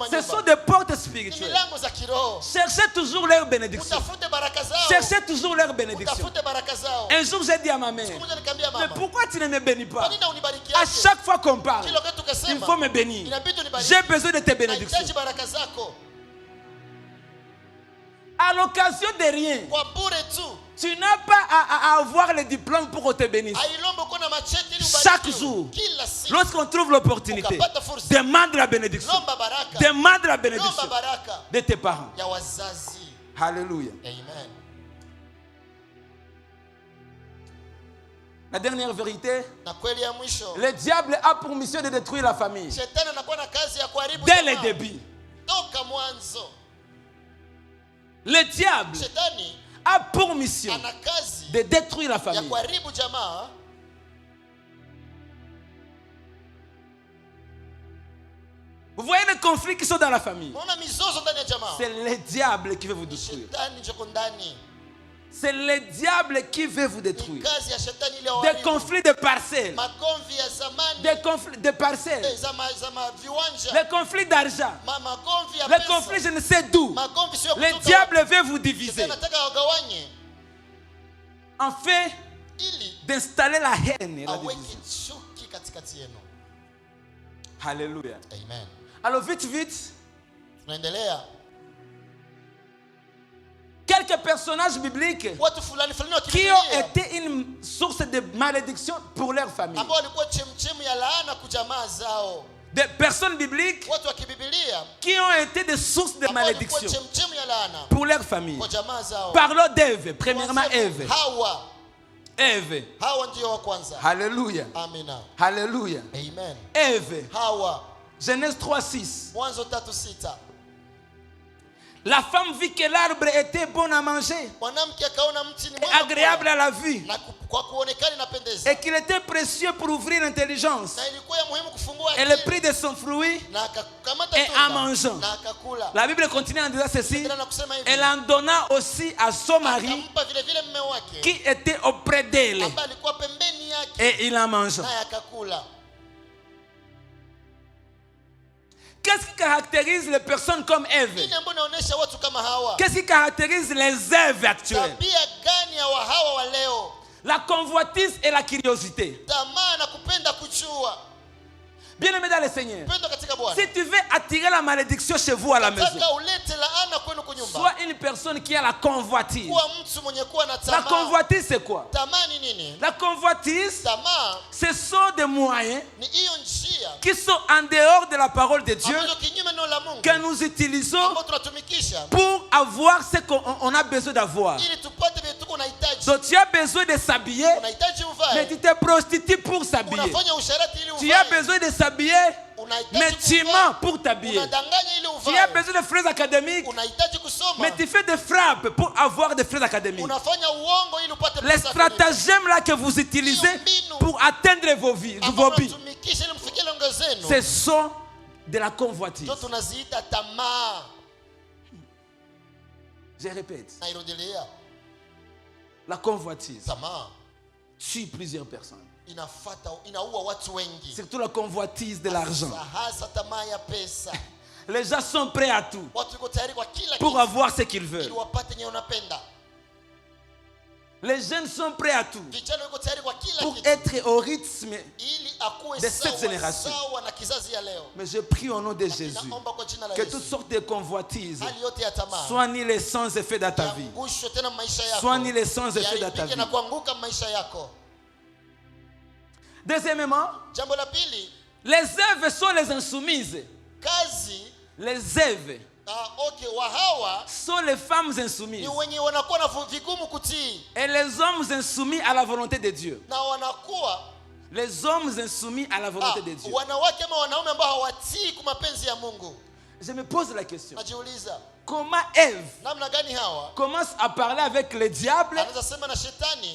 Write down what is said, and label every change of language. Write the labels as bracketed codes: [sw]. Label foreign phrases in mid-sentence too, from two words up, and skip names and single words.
[fr] Ce sont [sw] nyumba. [fr] des portes [sw] Ni [fr] spirituelles. [sw] milango za kiroho. [fr] Cherchez toujours leur bénédiction. [sw] Utafute baraka zao. [fr] Cherchez toujours leur bénédiction. [sw] Utafute baraka zao. [fr] Un jour, j'ai dit à ma [sw] Siku [fr] mère, [sw] moja nikamwambia [fr] mais [sw] mama. [fr] pourquoi tu ne me bénis [sw] Kwa [fr] pas? [sw] nini unibariki [fr] À [sw] yake? [fr] chaque fois qu'on parle, [sw] Kila wakati [fr] il [sw] ukasema. [fr] faut me bénir. [sw] Inabidi unibariki. [fr] J'ai besoin de tes bénédictions. [sw] Nahitaji baraka zako. [fr] À l'occasion de rien, [sw] Kwa bure tu. [fr] tu n'as pas à avoir le diplôme pour qu'on te bénisse. [sw] Ailombe uko na macheti ili [fr] Chaque [sw] ubarikiwe. [fr] jour, [sw] Kila siku. [fr] lorsqu'on trouve l'opportunité, [sw] Ukapata fursa. [fr] demande la bénédiction. [sw] Lomba baraka. [fr] Demande la [sw] Lomba [fr] bénédiction [sw] baraka [fr] de tes parents. [sw] ya wazazi. [fr] Alléluia. [sw] Amen. [fr] La dernière vérité, [sw] Na kweli ya mwisho. [fr] le diable a pour mission de détruire la famille [sw] Shetani anakuwa na kazi ya kuharibu [fr] dès le [sw] jamaa. [fr] début. [sw] Toka mwanzo. [fr] Le diable [sw] Shetani [fr] a pour mission [sw] ana kazi [fr] de détruire la [sw] ya [fr] famille. [sw] kuharibu jamaa. [fr] Vous voyez les conflits qui sont dans la famille. [sw] Unaona mizozo ndani ya jamaa. [fr] C'est le diable qui veut vous détruire. [sw] Shetani njoko ndani. [fr] C'est le diable qui veut vous [sw] Ni [fr] détruire. [sw] kazi ya shetani ile [fr] Des [sw] waharibu. [fr] conflits de parcelles. [sw] Magomvi ya zamani. [fr] Des conflits de parcelles. [sw] Za viwanja. [fr] Les conflits d'argent. [sw] Magomvi ya [fr] Les [sw] pesa. [fr] conflits je ne sais d'où. [sw] Magomvi sio [fr] Le [sw] kutoka. [fr] diable veut vous diviser. [sw] Shetani anataka wagawanye [fr] En fait, [sw] ili [fr] d'installer la haine et la [sw] aweke [fr] division. [sw] chuki katikati yenu. [fr] Alléluia. [sw] Amen. [fr] Alors vite, vite, [sw] Tunaendelea. [fr] quelques personnages bibliques [sw] Watu fulani fulani wa [fr] qui ont [sw] Biblia [fr] été une source de malédiction pour leur famille. [sw] ambao walikuwa chemchemu ya laana kujamaa zao. [fr] Des personnes bibliques [sw] Watu wa kibibilia [fr] qui ont été des sources de [sw] ambao walikuwa [fr] malédiction [sw] chemchemu ya laana [fr] pour leur famille. [sw] kwa jamaa zao. [fr] Parlons d'Ève, premièrement [sw] Tuanze [fr] Ève. [sw] Hawa. [fr] Ève. [sw] Hawa ndio wa kwanza. [fr] Alléluia. [sw] Amina. [fr] Alléluia. [sw] Amen. [fr] Ève. [sw] Hawa. [fr] Genèse 3:6. [sw] Mwanzo 3:6. [fr] La femme vit que l'arbre était bon à manger [sw] Mwanamke akaona mti ni [fr] et [sw] mwema [fr] agréable à la vue [sw] na kwa kuonekana inapendeza. [fr] et qu'il était précieux pour ouvrir l'intelligence. [sw] Na ilikuwa ya muhimu kufungua [fr] Et le [sw] akili. [fr] prix de son fruit, [sw] Na akakamata [fr] et [sw] tunda [fr] en mangeant. [sw] na akakula. [fr] la Bible continue en disant ceci, [sw] Biblia kusema hivi. [fr] elle en donna aussi à son mari [sw] Akampa vile vile mume wake [fr] qui était auprès d'elle [sw] ambaye alikuwa pembeni yake [fr] et il en mangea. [sw] naye akakula. [fr] Qu'est-ce qui caractérise les personnes comme Ève? [sw] Nini ambayo inaonyesha watu kama hawa? [fr] Qu'est-ce qui caractérise les Èves actuelles? [sw] Tabia gani ya hawa wa leo? [fr] La convoitise et la curiosité. [sw] Tamaa na kupenda kujua. [fr] Bien-aimé dans le Seigneur, [sw] Penda katika Bwana. [fr] si tu veux attirer la malédiction chez vous à la maison, [sw] Nataka ulete laana kwenu kunyumba. [fr] sois une personne qui a la convoitise. [sw] Kuwa mtu mwenye kuwa na [fr] La [sw] tamaa. [fr] convoitise, c'est quoi? [sw] Tamaa ni nini? [fr] La convoitise, [sw] Tamaa [fr] ce sont des moyens [sw] ni hiyo njia [fr] qui sont en dehors de la parole de Dieu [sw] ambazo kinyume neno la Mungu [fr] que nous utilisons [sw] ambao tunatumikisha [fr] pour avoir ce qu'on a besoin d'avoir. [sw] ili tupate vitu tuko unahitaji. [fr] Donc tu as besoin de s'habiller, [sw] Unahitaji [fr] mais [sw] uvae. [fr] tu te prostitues pour s'habiller. [sw] Unafanya usharati ili [fr] Tu as [sw] uvae. [fr] besoin de s'habiller, [sw] Unahitaji [fr] mais tu [sw] kuvaa. [fr] mens pour t'habiller. [sw] Unadanganya ili [fr] Tu as [sw] uvae. [fr] besoin de fraises académiques, [sw] Unahitaji kusoma. [fr] mais tu fais des frappes pour avoir des fraises académiques. [sw] Unafanya uongo ili upate [fr] Les [sw] pesa. [fr] stratagèmes là que vous utilisez pour atteindre vos buts, [sw] Ambao unatumikisha ili mfikie lengo zenu. [fr] ce sont de la convoitise. [sw] Ndio tunaziita tamaa. [fr] Je répète, [sw] Nairudilia. [fr] la convoitise [sw] Tamaa [fr] tue plusieurs personnes. [sw] inaua watu wengi. [fr] Surtout la convoitise de l'argent. [sw] Hasa tamaa ya pesa. [fr] Les gens sont prêts à tout [sw] Watu wako tayari kwa kila [fr] pour [sw] kitu [fr] avoir ce qu'ils [sw] ili [fr] veulent. [sw] wapate yenye unapenda. [fr] Les jeunes sont prêts à tout [sw] Vijana wako tayari kwa kila [fr] pour [sw] kitu [fr] être au rythme. [sw] ili akuwe [fr] de cette [sw] sawa [fr] génération. [sw] sawa na kizazi ya leo. [fr] Mais je prie au nom de Jésus [sw] Naomba kwa jina la [fr] que [sw] Yesu. [fr] toutes sortes de convoitises [sw] Hali yote ya tamaa [fr] soient annulées sans effet dans ta vie. [sw] yangushwe tena maisha yako. [fr] Sois annulé sans effet dans ta [sw] Yaharibike [fr] vie. [sw] na kuanguka maisha yako. [fr] Deuxièmement, [sw] Jambo la pili, [fr] les œuvres sont les insoumises. [sw] kazi [fr] Les œuvres [sw] wa hawa [fr] sont les femmes [sw] ni [fr] insoumises. [sw] wenye wanakuwa na vigumu kutii [fr] Et les hommes insoumis à la volonté de Dieu. [sw] na wanakuwa [fr] Les hommes insoumis à la volonté de Dieu. [sw] wanawake ama wanaume ambao hawatii kwa mapenzi ya Mungu. [fr] Je me pose la question. [sw] Najiuliza, [fr] Comment Ève [sw] namna gani hawa [fr] commence à parler avec le diable [sw] anaweza sema na shetani